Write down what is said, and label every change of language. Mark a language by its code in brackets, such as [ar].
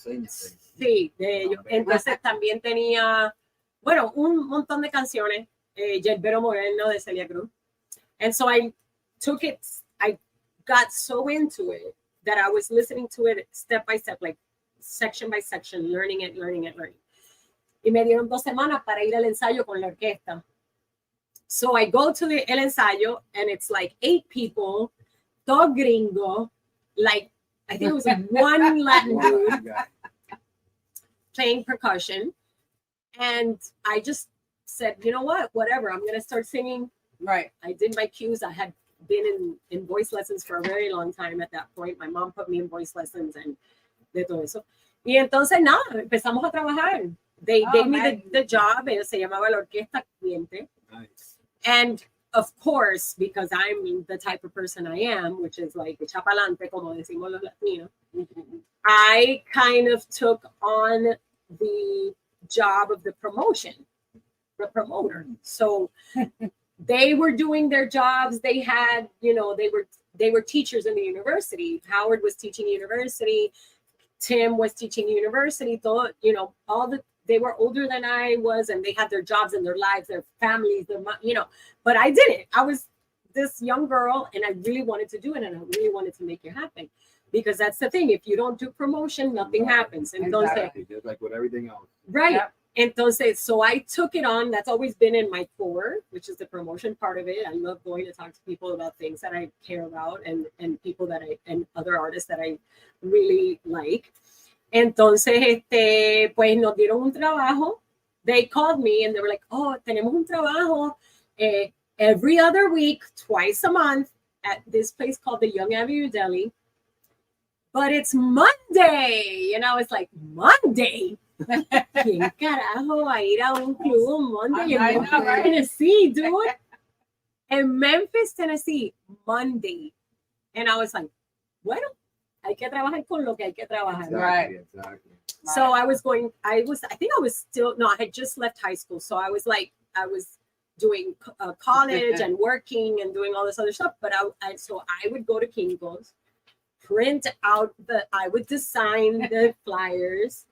[es] Sí, de ellos. Entonces también tenía, bueno, un montón de canciones, Yerbero Moreno de Celia Cruz. [en] And so I took it, I got so into it that I was listening to it step by step, like section by section, learning it. [es] Y me dieron 2 semanas para ir al ensayo con la orquesta. [en] So I go to el ensayo, and it's like 8 people, [es] todo gringo, [en] like, I think it was one Latin dude playing percussion. And I just said, you know what, whatever, I'm going to start singing. Right. I did my cues. I had been in voice lessons for a very long time at that point. My mom put me in voice lessons and [es] de todo eso. Y entonces, nada, empezamos a trabajar. [en] They gave me the job. [es] Se llamaba la Orquesta Cliente. [en] Nice. And of course, because I'm the type of person I am, which is like [es] echa pa'lante, como decimos los latinos, [en] I kind of took on the job of the promoter. So they were doing their jobs. They had, they were teachers in the university. Howard was teaching university. Tim was teaching university. They were older than I was, and they had their jobs and their lives, their families, but I didn't. I was this young girl, and I really wanted to do it, and I really wanted to make it happen, because that's the thing. If you don't do promotion, nothing happens. Exactly. Just like with everything else. Right. Yep. [es] Entonces, [en] so I took it on. That's always been in my core, which is the promotion part of it. I love going to talk to people about things that I care about, and people and other artists that I really like. [es] Entonces, pues nos dieron un trabajo. [en] They called me and they were like, oh, [es] tenemos un trabajo [en] every other week, twice a month at this place called the Young Avenue Deli. But it's Monday. And I was like, Monday? [es] ¿Quién carajo va a ir a un club [en] on Monday in Memphis, Tennessee, dude? In Memphis, Tennessee, Monday. And I was like, [es] bueno, hay que trabajar con lo que hay que trabajar. [en] Exactly. So I had just left high school. So I was doing college and working and doing all this other stuff. But I would go to Kinko's, print out I would design the flyers.